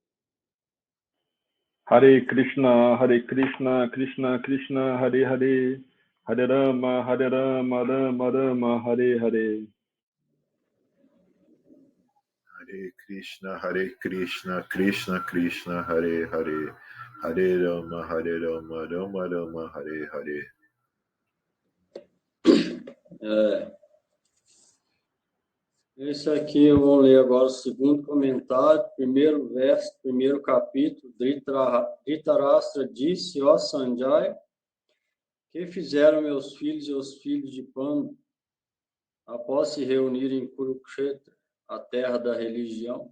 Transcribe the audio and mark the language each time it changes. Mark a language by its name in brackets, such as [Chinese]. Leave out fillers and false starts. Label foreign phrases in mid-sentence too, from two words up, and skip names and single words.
[Sanskrit] Hare Krishna Krishna Krishna Hare Hare Hare Rama Rama Rama Hare Hare Hare Krishna Krishna Krishna Hare Hare Hare Rama Rama Rama Hare Hare. [Portuguese] Esse aqui eu vou ler agora o segundo comentário, primeiro verso, primeiro capítulo. Dhritarashtra disse, ó Sanjaya, que fizeram meus filhos e os filhos de Pandu após se reunirem em Kurukshetra, a terra da religião?